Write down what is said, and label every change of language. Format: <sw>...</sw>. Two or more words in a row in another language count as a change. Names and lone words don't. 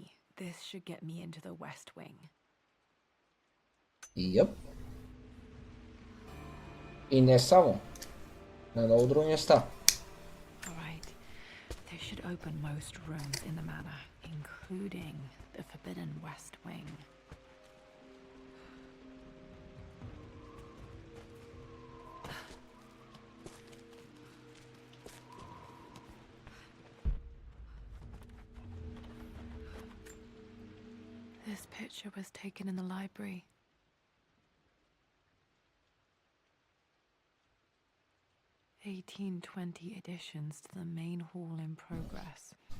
<en>This should get me into the West Wing. Yep.</en> <hr>I ne samo. Na mnogo mjesta.</hr> <en>Alright. This should open most rooms in the manor, including the forbidden west wing. This picture was taken in the library. (1820) additions to the main hall in progress.</en>